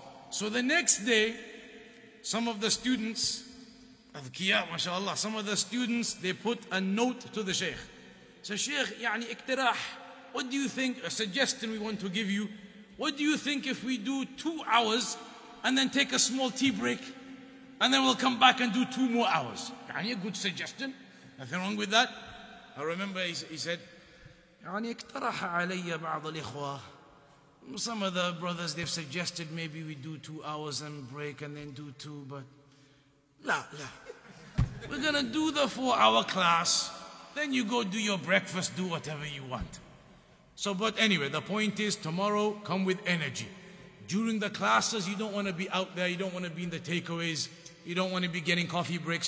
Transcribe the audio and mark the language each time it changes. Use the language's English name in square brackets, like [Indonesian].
[English] So the next day, some of the students, adhkiya, mashallah, some of the students, they put a note to the Shaykh. So Shaykh, [Arabic] yani iktirah, [English] what do you think, a suggestion we want to give you, what do you think if we do 2 hours and then take a small tea break and then we'll come back and do 2 more hours? Yani a good suggestion, nothing wrong with that. I remember he said, [Arabic] يعني اقترح علي بعض الإخوة. [English] Some of the brothers, they've suggested maybe we do 2 hours and break and then do 2, but la. We're gonna do the 4-hour class, then you go do your breakfast, do whatever you want. So, but anyway, the point is, tomorrow, come with energy. During the classes, you don't want to be out there, you don't want to be in the takeaways, you don't want to be getting coffee breaks.